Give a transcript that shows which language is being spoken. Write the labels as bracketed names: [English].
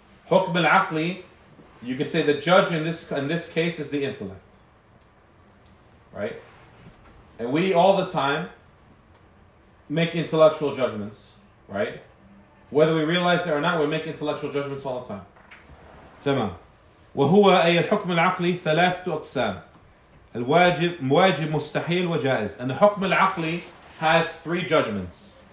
[English] حكم العقلي, you can say the judge in this case is the intellect. Right? And we all the time make intellectual judgments, right? Whether we realize it or not, we make intellectual judgments all the time. [Arabic] تمام. وهو أي الحكم العقلي ثلاثة أقسام. الواجب واجب مستحيل وجائز. [English] And the حكم العقلي has three judgments.